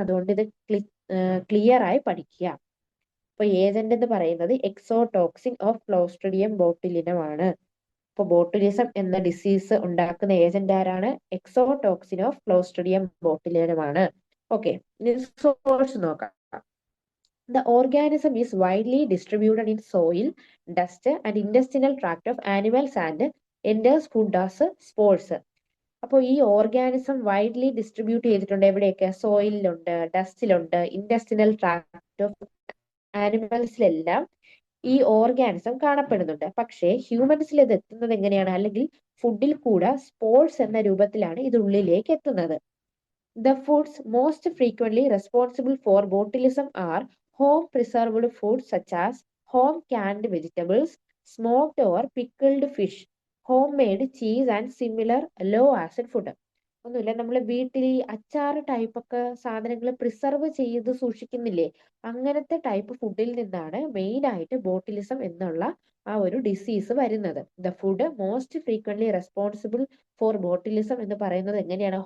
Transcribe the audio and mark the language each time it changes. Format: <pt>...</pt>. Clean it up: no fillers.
<ml>അതുകൊണ്ട് ഇത് ക്ലിയർ ആയി പഠിക്കുക. അപ്പൊ ഏജന്റ് എന്ന് പറയുന്നത് എക്സോടോക്സിൻ ഓഫ് ക്ലോസ്ട്രിഡിയം ബോട്ടുലിനം ആണ്. ഇപ്പൊ ബോട്ടുലിസം എന്ന ഡിസീസ് ഉണ്ടാക്കുന്ന ഏജന്റ് ആരാണ്? എക്സോടോക്സിൻ ഓഫ് ക്ലോസ്ട്രിഡിയം ബോട്ടുലിനം ആണ്. ഓക്കെ, ഇനി സോഴ്സ് നോക്കാം.</ml> <en>The organism is widely distributed in soil, dust and intestinal tract of animals and enters food as spores.</en> <ml>അപ്പോൾ ഈ ഓർഗാനിസം വൈഡ്ലി ഡിസ്ട്രിബ്യൂട്ട് ചെയ്തിട്ടുണ്ട്. എവിടെയൊക്കെ? സോയിലുണ്ട്, ഡസ്റ്റിലുണ്ട്, ഇൻഡസ്റ്റിനൽ ട്രാക്ട് ഓഫ് ആനിമൽസിലെല്ലാം ഈ organism കാണപ്പെടുന്നുണ്ട്. പക്ഷേ ഹ്യൂമൻസിൽ ഇത് എത്തുന്നത് എങ്ങനെയാണ്? അല്ലെങ്കിൽ ഫുഡിൽ കൂടെ സ്പോർട്സ് എന്ന രൂപത്തിലാണ് ഇത് ഉള്ളിലേക്ക് എത്തുന്നത്.</ml> <en>The foods most frequently responsible for botulism are home preserved foods such as home canned vegetables, smoked or pickled fish, homemade cheese and similar low acid food.</en> <ml>ഒന്നുമില്ല, നമ്മൾ വീട്ടിൽ ഈ അച്ചാർ ടൈപ്പ് ഒക്കെ സാധനങ്ങൾ പ്രിസർവ് ചെയ്ത് സൂക്ഷിക്കുന്നില്ലേ? അങ്ങനത്തെ ടൈപ്പ് ഫുഡിൽ നിന്നാണ് മെയിൻ ആയിട്ട് ബോട്ടിലിസം എന്നുള്ള ആ ഒരു ഡിസീസ് വരുന്നത്.</ml> <en>the food most frequently responsible for botulism</en> <ml>എന്ന് പറയുന്നത് എങ്ങനെയാണ്?</ml>